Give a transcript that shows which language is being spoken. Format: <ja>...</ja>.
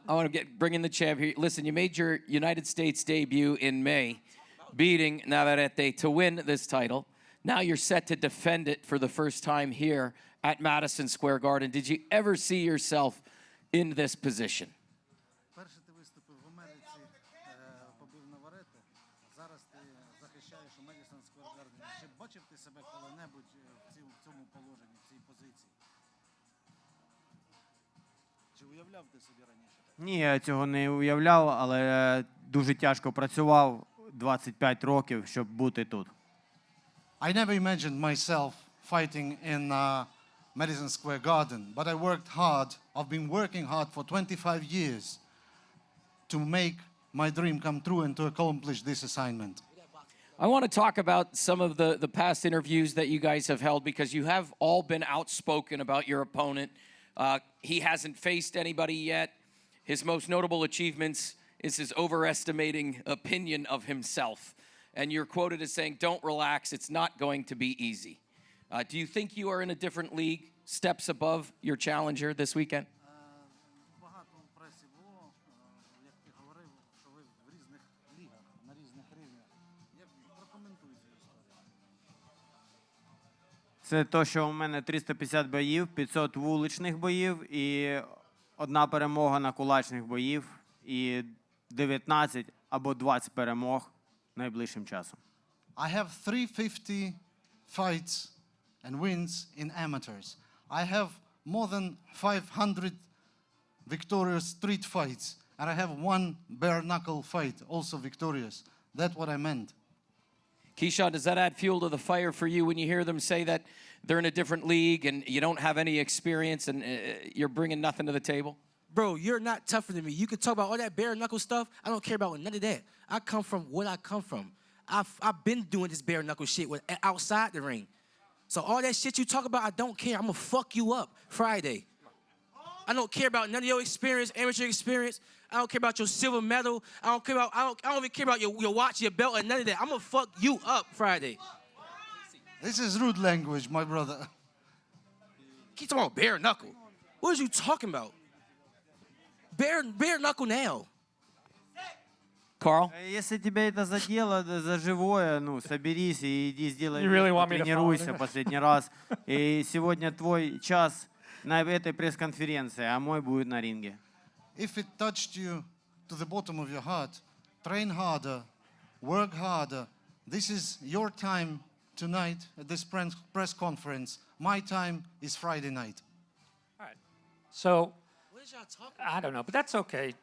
<en>I want to bring in the champ here. Listen, you made your United States debut in May, beating Navarrete to win this title. Now you're set to defend it for the first time here at Madison Square Garden. Did you ever see yourself in this position?</en> <uk>Перше ти виступив в Америці, побив Наварете. Зараз ти захищаєш у Madison Square Garden. Чи бачив ти себе коли-небудь в цьому положенні, в цій позиції? Чи уявляв ти собі раніше? Ні, я цього не уявляв, але дуже тяжко працював 25 років, щоб бути тут.</uk> <en>I never imagined myself fighting in Madison Square Garden, but I worked hard. I've been working hard for 25 years to make my dream come true and to accomplish this assignment. I want to talk about some of the past interviews that you guys have held because you have all been outspoken about your opponent. He hasn't faced anybody yet. His most notable achievements is his overestimating opinion of himself. And you're quoted as saying, "Don't relax, it's not going to be easy." Do you think you are in a different league, steps above your challenger this weekend?</en> <uk>Багато в пресі було, як ти говорив, що ви в різних лігах, на різних рівнях. Як прокоментуй цю історію? Це то, що у мене 350 боїв, 500 вуличних боїв і одна перемога на кулачних боїв і 19 або 20 перемог найближчим часом.</uk> <en>I have 350 fights and wins in amateurs. I have more than 500 victorious street fights, and I have one bare knuckle fight, also victorious. That's what I meant. Keyshawn, does that add fuel to the fire for you when you hear them say that they're in a different league and you don't have any experience and you're bringing nothing to the table? Bro, you're not tougher than me. You can talk about all that bare knuckle stuff. I don't care about none of that. I come from what I come from. I've been doing this bare knuckle shit outside the ring. So all that shit you talk about, I don't care. I'm gonna fuck you up Friday. I don't care about none of your experience, amateur experience. I don't care about your silver medal. I don't even care about your watch, your belt, and none of that. I'm gonna fuck you up Friday. This is rude language, my brother. Keep talking about bare knuckle. What are you talking about? Bare knuckle now. Carl?</en> <ru>Если тебе это задело за живое, ну, соберись и иди сделай,</ru> <en>You really want me to</en> <ru>тренируйся</ru> <en>follow?</en> <ru>последний раз. И сегодня твой час на этой пресс-конференции, а мой будет на ринге.</ru> <en>If it touched you to the bottom of your heart, train harder, work harder. This is your time tonight at this press conference. My time is Friday night. All right. So, What is y'all talking about? I don't know, but that's okay.</en>